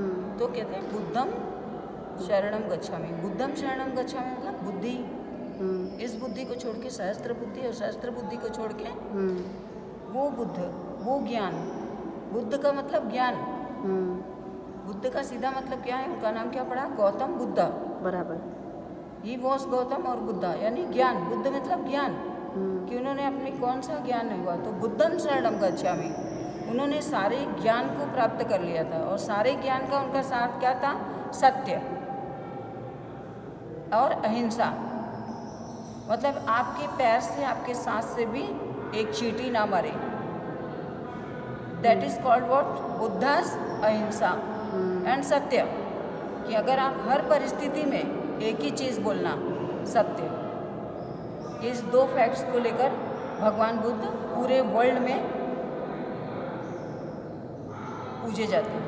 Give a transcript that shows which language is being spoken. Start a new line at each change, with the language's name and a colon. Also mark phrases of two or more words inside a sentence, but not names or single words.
Hindi: तो कहते हैं
Pali: बुद्धम शरणम गच्छामि। बुद्धम शरणम गच्छामि
Hindi: मतलब बुद्धि। इस बुद्धि को छोड़ के सहस्त्र बुद्धि, और सहस्त्र बुद्धि को छोड़ के वो बुद्ध, वो ज्ञान। बुद्ध का मतलब ज्ञान। बुद्ध का सीधा मतलब क्या है? उनका नाम क्या पड़ा? गौतम बुद्धा। बराबर।
English: He was
Hindi: गौतम और बुद्धा यानी ज्ञान। बुद्ध मतलब ज्ञान, कि उन्होंने अपनी कौन सा ज्ञान हुआ, तो
Pali: बुद्धम शरणम गच्छामि।
Hindi: उन्होंने सारे ज्ञान को प्राप्त कर लिया था, और सारे ज्ञान का उनका साथ क्या था? सत्य और अहिंसा। मतलब आपके पैर से, आपके सांस से भी एक चींटी ना मरे।
English: That is called what? Buddha's ahimsa and satya.
Hindi: कि अगर आप हर परिस्थिति में एक ही चीज़ बोलना, सत्य। इस दो फैक्ट्स को लेकर भगवान बुद्ध पूरे वर्ल्ड में पूजे जाते हैं।